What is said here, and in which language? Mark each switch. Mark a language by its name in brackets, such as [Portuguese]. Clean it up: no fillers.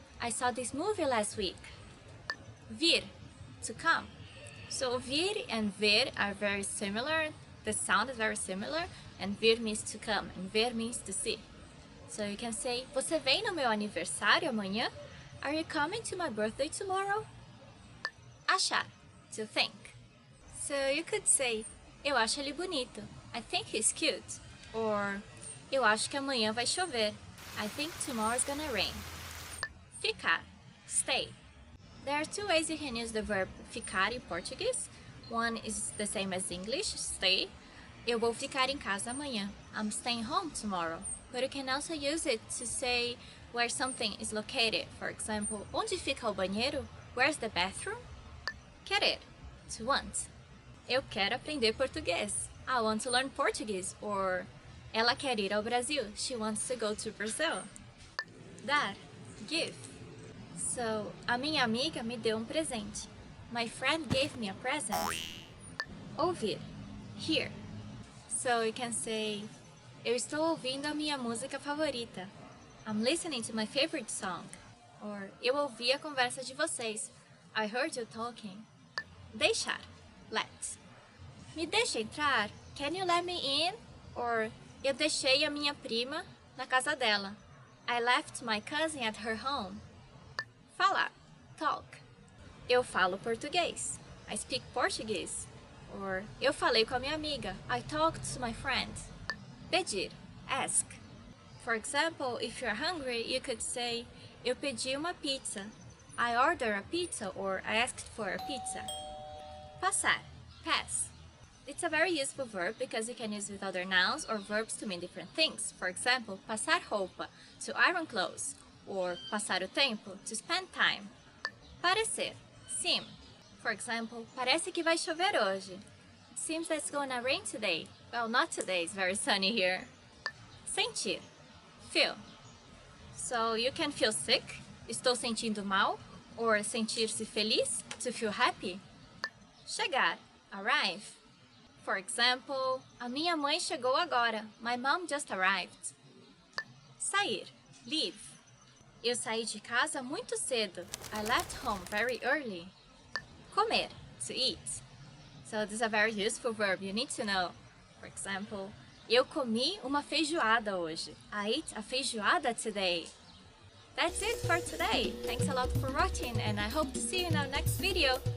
[English] I saw this movie last week. Vir, to come. So vir and ver are very similar. The sound is very similar. And vir means to come and ver means to see. So you can say, [Portuguese] você vem no meu aniversário amanhã? [English] Are you coming to my birthday tomorrow? Achar, to think. So you could say, [Portuguese] eu acho ele bonito. [English] I think he's cute. [Portuguese] Or, eu acho que amanhã vai chover. [English] I think tomorrow's gonna rain. Ficar, stay. There are 2 ways you can use the verb ficar in Portuguese. One is the same as English, stay. [Portuguese] Eu vou ficar em casa amanhã. [English] I'm staying home tomorrow. But you can also use it to say where something is located. For example, [Portuguese] onde fica o banheiro? [English] Where's the bathroom? [Portuguese] Querer, [English] to want. [Portuguese] Eu quero aprender português. [English] I want to learn Portuguese. Or, [Portuguese] ela quer ir ao Brasil. [English] She wants to go to Brazil. Dar, give. [Portuguese] So, a minha amiga me deu presente. [English] My friend gave me a present. Ouvir, hear. So you can say, [Portuguese] eu estou ouvindo a minha música favorita. [English] I'm listening to my favorite song. [Portuguese] Or, eu ouvi a conversa de vocês. [English] I heard you talking. Deixar, let. [Portuguese] Me deixa entrar? [English] Can you let me in? [Portuguese] Or, eu deixei a minha prima na casa dela. [English] I left my cousin at her home. [Portuguese] Falar, talk. Eu falo português. [English] I speak Portuguese. [Portuguese] Or, eu falei com a minha amiga. [English] I talked to my friend. Pedir, ask. For example, if you're hungry, you could say, [Portuguese] eu pedi uma pizza. [English] I ordered a pizza, or I asked for a pizza. Passar, pass. It's a very useful verb because you can use it with other nouns or verbs to mean different things. For example, [Portuguese] passar roupa, [English] to iron clothes. Or [Portuguese] passar o tempo, [English] to spend time. Parecer, seem. [Portuguese] For example, parece que vai chover hoje. [English] It seems that it's gonna rain today. Well, not today, it's very sunny here. Sentir, feel. So you can feel sick, [Portuguese] estou sentindo mal, [English] or [Portuguese] sentir-se feliz, [English] to feel happy. Chegar, arrive. For example, [Portuguese] a minha mãe chegou agora. [English] My mom just arrived. [Portuguese] Sair, leave. Eu saí de casa muito cedo. [English] I left home very early. Comer, to eat. So this is a very useful verb you need to know. [Portuguese] For example, eu comi uma feijoada hoje. [English] I ate a feijoada today. That's it for today. Thanks a lot for watching and I hope to see you in our next video.